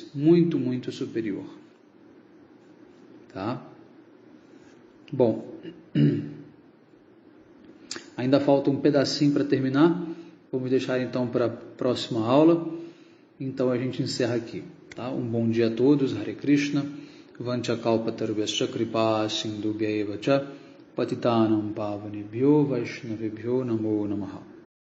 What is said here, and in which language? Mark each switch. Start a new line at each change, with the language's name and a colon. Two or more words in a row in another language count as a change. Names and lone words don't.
Portuguese: Muito, muito superior. Tá? Bom, ainda falta um pedacinho para terminar. Vamos deixar então para a próxima aula. Então a gente encerra aqui. Tá? Um bom dia a todos. Hare Krishna.
Sanskrit: वाञ्छाकल्पतरुभ्यश्च कृपा सिन्धुभ्य एव च पतितानां पावनेभ्यो वैष्णवेभ्यो नमो नमः.